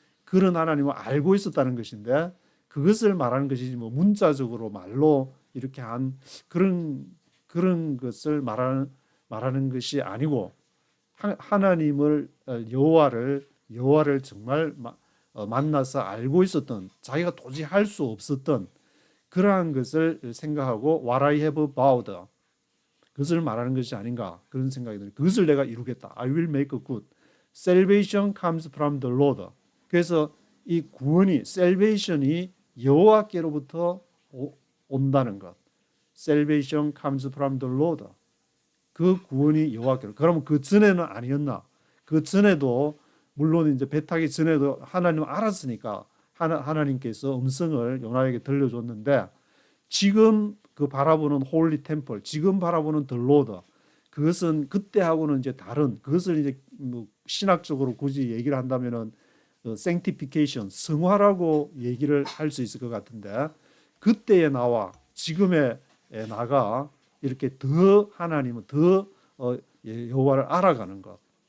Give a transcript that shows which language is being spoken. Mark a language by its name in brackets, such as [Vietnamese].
[Korean] 그런 하나님을 알고 있었다는 것인데, 그것을 말하는 것이지 문자적으로 말로 이렇게 한 그런 것을 말하는 것이 아니고, 하나님을 여호와를 정말 만나서 알고 있었던, 자기가 도저히 할 수 없었던 그러한 것을 생각하고 [English] what I have vowed [Korean] 그것을 말하는 것이 아닌가 그런 생각이 듭니다. 그것을 내가 이루겠다. [English] I will make good. Salvation comes from the Lord. [Korean] 그래서 이 구원이 salvation이 여호와께로부터 온다는 것. [English] Salvation comes from the Lord. [Korean] 그 구원이 여호와께로. 그러면 그 전에는 아니었나? 그 전에도 물론 이제 배 타기 전에도 하나님 알았으니까 하나님께서 음성을 요나에게 들려줬는데 지금 그 바라보는 홀리 템플, 지금 바라보는 더 로드 그것은 그때하고는 이제 다른 그것을 이제 뭐 신학적으로 굳이 얘기를 한다면은 sanctification, 성화라고 얘기를 할 수 있을 것 같은데 그때의 나와 지금의 나가 이렇게 더 하나님은 더 여호와를 알아가는 것.